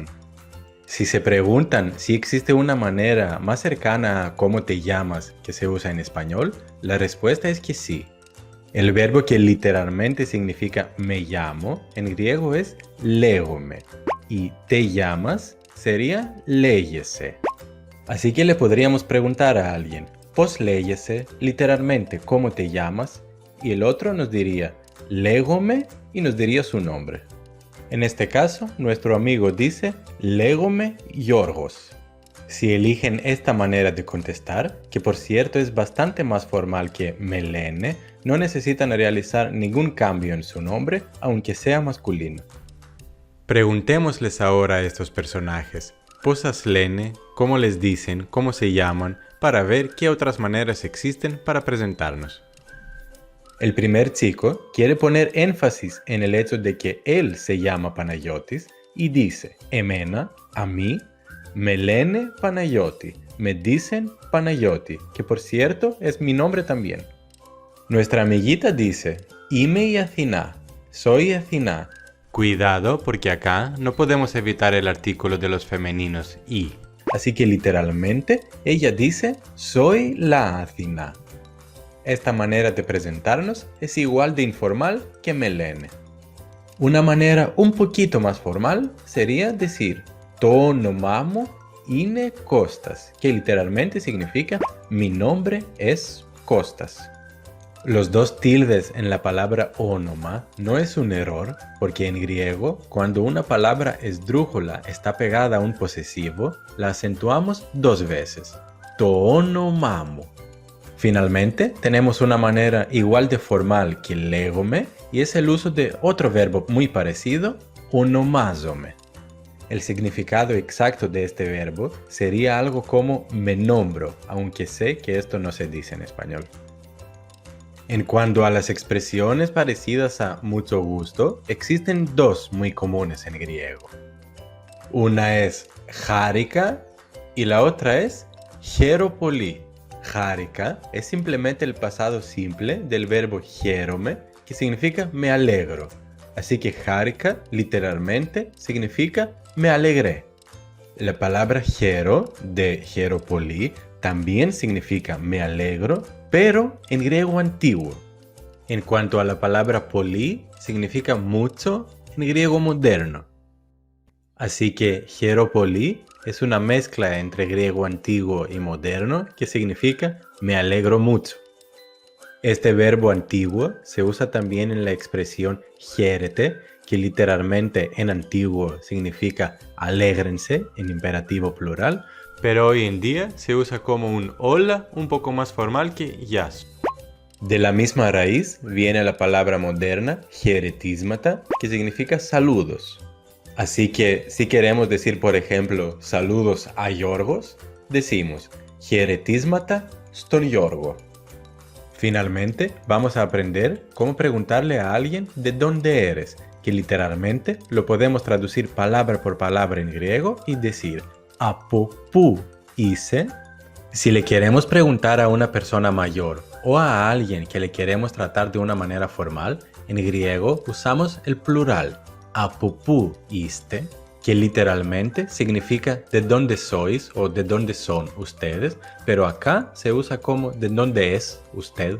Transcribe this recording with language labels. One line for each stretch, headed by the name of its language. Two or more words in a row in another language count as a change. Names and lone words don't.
Spanish: Si se preguntan si existe una manera más cercana a cómo te llamas que se usa en español, la respuesta es que sí. El verbo que literalmente significa me llamo en griego es λέγομαι y te llamas sería λέγεσαι. Así que le podríamos preguntar a alguien,
Greek: πώς λέγεσαι,
Spanish: literalmente cómo te llamas, y el otro nos diría λέγομαι y nos diría su nombre. En este caso, nuestro amigo dice λέγομαι Γιώργος. Si eligen esta manera de contestar, que por cierto es bastante más formal que
Greek: με λένε,
Spanish: no necesitan realizar ningún cambio en su nombre, aunque sea masculino. Preguntémosles ahora a estos personajes,
Greek: πώς σας λένε,
Spanish: cómo les dicen, cómo se llaman, para ver qué otras maneras existen para presentarnos. El primer chico quiere poner énfasis en el hecho de que él se llama Panayotis y dice, εμένα, a mí,
Greek: με λένε Παναγιώτη,
Spanish: me dicen Panayoti, que por cierto es mi nombre también. Nuestra amiguita dice,
Greek: είμαι η Αθηνά,
Spanish: soy Athina. Cuidado porque acá no podemos evitar el artículo de los femeninos y. Así que literalmente ella dice, soy la Athina. Esta manera de presentarnos es igual de informal que
Greek: με λένε.
Spanish: Una manera un poquito más formal sería decir,
Greek: το όνομά μου είναι Κώστας,
Spanish: que literalmente significa mi nombre es Costas. Los dos tildes en la palabra όνoma no es un error, porque en griego, cuando una palabra esdrújula está pegada a un posesivo, la acentuamos dos veces.
Greek: Το όνομά μου.
Spanish: Finalmente, tenemos una manera igual de formal que λέγομαι, y es el uso de otro verbo muy parecido, ονομάζομαι. El significado exacto de este verbo sería algo como me nombro, aunque sé que esto no se dice en español. En cuanto a las expresiones parecidas a mucho gusto, existen dos muy comunes en griego. Una es χάρηκα y la otra es
Greek: χαίρο πολύ.
Spanish: Χάρηκα es simplemente el pasado simple del verbo χαίρομαι, que significa me alegro. Así que χάρηκα literalmente significa me alegré. La palabra χαίρο de
Greek: χαίρο πολύ
Spanish: también significa me alegro, pero en griego antiguo. En cuanto a la palabra πολύ, significa mucho en griego moderno. Así que
Greek: χαίρο πολύ
Spanish: es una mezcla entre griego antiguo y moderno que significa me alegro mucho. Este verbo antiguo se usa también en la expresión χαίρετε, que literalmente en antiguo significa alégrense en imperativo plural, pero hoy en día se usa como un hola un poco más formal que yas. De la misma raíz viene la palabra moderna χαιρετίσματα, que significa saludos. Así que si queremos decir, por ejemplo, saludos a Γιώργος, decimos
Greek: χαιρετίσματα στον Γιώργο.
Spanish: Finalmente, vamos a aprender cómo preguntarle a alguien de dónde eres, que literalmente lo podemos traducir palabra por palabra en griego y decir
Greek: ¿από πού είσαι?
Spanish: Si le queremos preguntar a una persona mayor o a alguien que le queremos tratar de una manera formal, en griego usamos el plural
Greek: ¿από πού είστε?
Spanish: que literalmente significa de dónde sois o de dónde son ustedes, pero acá se usa como de dónde es usted.